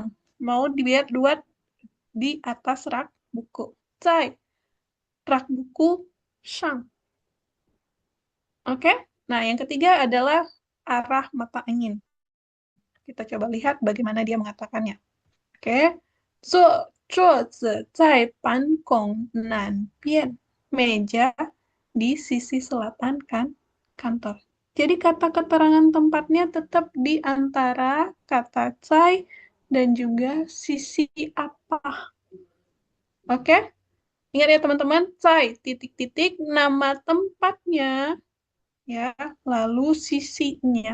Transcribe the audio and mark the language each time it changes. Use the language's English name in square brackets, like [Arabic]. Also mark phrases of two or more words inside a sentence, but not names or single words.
[Indonesian] Mau dibuat di atas rak buku. Cai rak buku shang. Oke? Nah, yang ketiga adalah arah mata angin. Kita coba lihat bagaimana dia mengatakannya. Oke. [Chinese] 坐子在办公南边. [Indonesian] Meja di sisi selatan kan kantor. Jadi kata keterangan tempatnya tetap di antara kata cai dan juga sisi apa. Oke? Ingat ya teman-teman, cai titik-titik nama tempatnya ya, lalu sisinya.